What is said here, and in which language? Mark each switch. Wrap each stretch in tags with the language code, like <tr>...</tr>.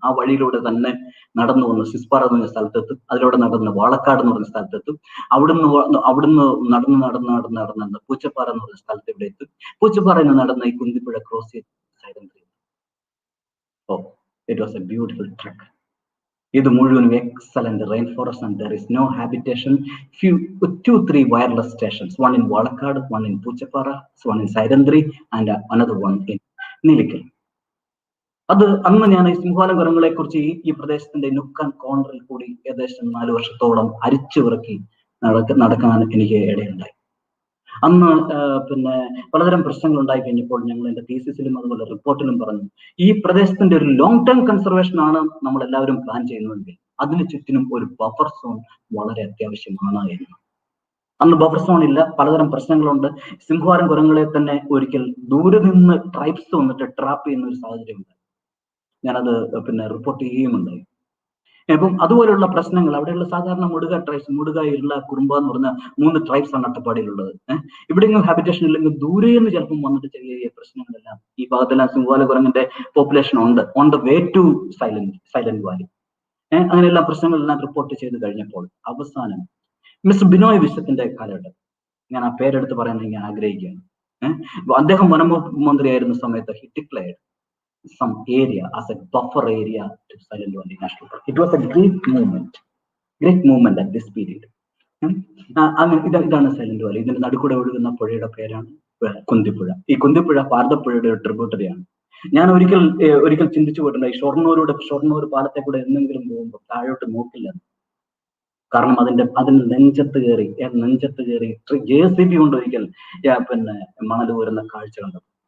<ml>ആ വഴിയിലൂടെ തന്നെ നടന്നു വന്ന് സിസ്പാറ എന്ന് പറഞ്ഞ സ്ഥലത്തെത്തും. അതിലൂടെ നടന്ന് വാളക്കാട് എന്ന് പറഞ്ഞ സ്ഥലത്തെത്തും. അവിടുന്ന് നടന്ന് പൂച്ചപ്പാറ എന്ന് പറഞ്ഞ സ്ഥലത്ത് ഇവിടെ എത്തും. പൂച്ചപ്പാറയിൽ നിന്ന് നടന്ന് ഈ കുന്തിപ്പുഴ ക്രോസ് ചെയ്ത് silent.</ml> <en>It was a beautiful trek.</en> <ml>ഇത് മുഴുവൻ</ml> <en>Excellent rain forest and there is no habitation. 2-3 wireless stations, one in Valakkad, one in Poochappara, one in Sairandhri and another one in Neelikkal.</en> <ml>അത് അന്ന് ഞാൻ ഈ സിംഹവാലം കുരങ്ങളെ കുറിച്ച് ഈ പ്രദേശത്തിന്റെ നുക്ക് ആൻഡ് കോർണറിൽ കൂടി ഏകദേശം 4 വർഷത്തോളം അരിച്ചു വിറക്കി നടക്കാൻ എനിക്ക് ഇടയുണ്ടായി. അന്ന് പലതരം പ്രശ്നങ്ങൾ ഉണ്ടായി കഴിഞ്ഞപ്പോൾ ഞങ്ങൾ എന്റെ തീസിസിലും അതുപോലെ റിപ്പോർട്ടിലും പറഞ്ഞു, ഈ പ്രദേശത്തിന്റെ ഒരു ലോങ് ടേം കൺസർവേഷൻ ആണ് നമ്മൾ എല്ലാവരും പ്ലാൻ ചെയ്യുന്നതെങ്കിൽ അതിന് ചുറ്റിനും ഒരു ബഫർ സോൺ വളരെ അത്യാവശ്യമാണ് എന്ന്. അന്ന് ബഫർ സോൺ ഇല്ല, പലതരം പ്രശ്നങ്ങളുണ്ട്. സിംഹവാലം കുരങ്ങളെ തന്നെ ഒരിക്കൽ ദൂരെ നിന്ന് ട്രൈബ്സ് വന്നിട്ട് ട്രാപ്പ് ചെയ്യുന്ന ഒരു സാഹചര്യം ഉണ്ടായി. ഞാനത് റിപ്പോർട്ട് ചെയ്യുകയുമുണ്ടായി. അപ്പം അതുപോലെയുള്ള പ്രശ്നങ്ങൾ അവിടെയുള്ള സാധാരണ മുടുക ട്രൈബ്സ്, മുടുക, ഇരുള, കുറുമ്പ എന്ന് പറഞ്ഞ 3 ട്രൈബ്സ് ആണ് അട്ടപ്പാടിയിലുള്ളത്. ഇവിടെയെങ്കിലും ഹാബിറ്റേഷൻ ഇല്ലെങ്കിൽ ദൂരെ നിന്ന് ചിലപ്പം വന്നിട്ട് ചെറിയ പ്രശ്നങ്ങളെല്ലാം ഈ ഭാഗത്തെല്ലാം സിംഹവാല കുരങ്ങിന്റെ പോപ്പുലേഷൻ ഉണ്ട്</ml> <en>On the way to Silent Valley.</en> <ml>അങ്ങനെയെല്ലാം പ്രശ്നങ്ങളെല്ലാം റിപ്പോർട്ട് ചെയ്ത് കഴിഞ്ഞപ്പോൾ അവസാനം മിസ്റ്റർ ബിനോയ് വിശ്വത്തിന്റെ കാലഘട്ടം, ഞാൻ ആ പേരെടുത്ത് പറയാൻ ഞാൻ ആഗ്രഹിക്കുകയാണ്. അദ്ദേഹം വനമന്ത്രിയായിരുന്ന സമയത്ത്</ml> <en>he declared some area as a buffer area to Silent Valley National Park. It was a great movement at this period.</en> <ml>ഇതാണ് സൈലന്റ് വാലി. ഇതിന്റെ നടുക്കൂടെ ഒഴുകുന്ന പുഴയുടെ പേരാണ് കുന്തിപ്പുഴ. ഈ കുന്തിപ്പുഴ ഭാരതപ്പുഴയുടെ ഒരു ട്രിബ്യൂട്ടറിയാണ്. ഞാൻ ഒരിക്കൽ ചിന്തിച്ചു പോയിട്ടുണ്ട്, ഈ ഷൊർണൂർ പാലത്തെ കൂടെ എന്തെങ്കിലും പോകുമ്പോൾ താഴോട്ട് നോക്കില്ല. കാരണം അതിന്റെ നെഞ്ചത്ത് കയറി JCB കൊണ്ട് ഒരിക്കൽ മണൽ വരുന്ന കാഴ്ച കണ്ടു.</ml>